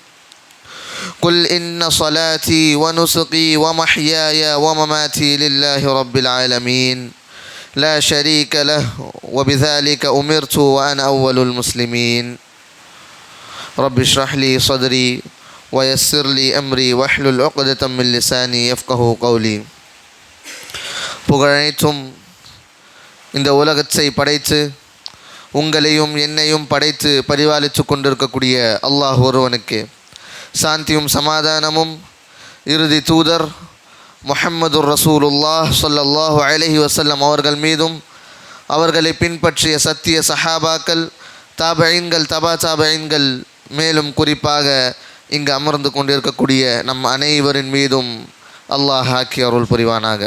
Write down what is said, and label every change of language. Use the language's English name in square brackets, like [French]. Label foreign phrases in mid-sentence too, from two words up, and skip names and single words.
[Arabic] قل إن صلاتي ونسقي ومحياي ومماتي لله رب العالمين لا شريك له وبذلك أمرت وأنا أول المسلمين رب اشرح لي صدري ويسر لي أمري واحلل عقدة من لساني يفقهوا قولي. [Tamil] புகழனைத்தும் இந்த உலகத்தை படைத்து உங்களையும் என்னையும் படைத்து பரிபாலித்து கொண்டிருக்கக்கூடிய அல்லாஹ் ஒருவனுக்கு சாந்தியும் சமாதானமும் இறுதி தூதர் [Arabic] محمد رسول الله صلى الله عليه وسلم [Tamil] அவர்கள் மீதும் அவர்களை பின்பற்றிய சத்திய சஹாபாக்கள் தாபஈன்கள் தபா தாபஈன்கள் மேலும் குறிப்பாக இங்கு அமர்ந்து கொண்டிருக்கக்கூடிய நம் அனைவரின் மீதும் அல்லாஹ் ஆக்கி அருள் புரிவானாக.